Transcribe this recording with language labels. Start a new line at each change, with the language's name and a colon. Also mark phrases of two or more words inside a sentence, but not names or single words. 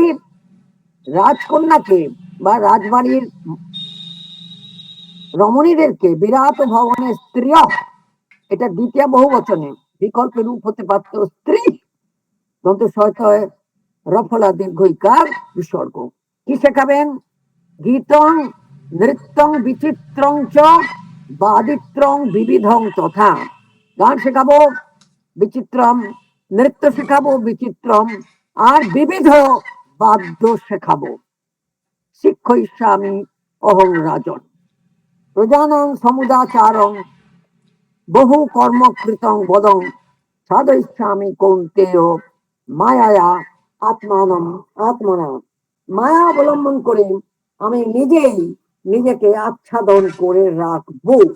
Bangla: রাজকন্যাকে বা রাজবাড়ির রমণীদেরকে বিরাট ভবনের স্ত্রী, এটা দ্বিতীয় বহু বচনে, বিকল্পের রূপ হতে পারত স্ত্রী, দন্ত সহিত রফলা দীর্ঘইকার বিসর্গ। কি শেখাবেন?
Sanskrit: গীতং নৃত্যং বিচিত্রং চ বাদিত্রং বিবিধং তথা,
Bangla: গান শেখাবো বিচিত্রম, নৃত্য শেখাবো বিচিত্রম, আর বিবিধ বাদ্য শেখাবো।
Sanskrit: শিক্ষয়িষ্যামি অহং রাজন প্রজানাং সমুদাচারং বহু কর্মকৃতং বদং সাধয়িষ্যামি কৌন্তেয় মায়া আত্মানম আত্মনা,
Bangla: মায়া অবলম্বন করে আমি নিজেই নিজেকে আচ্ছাদন করে রাখবো।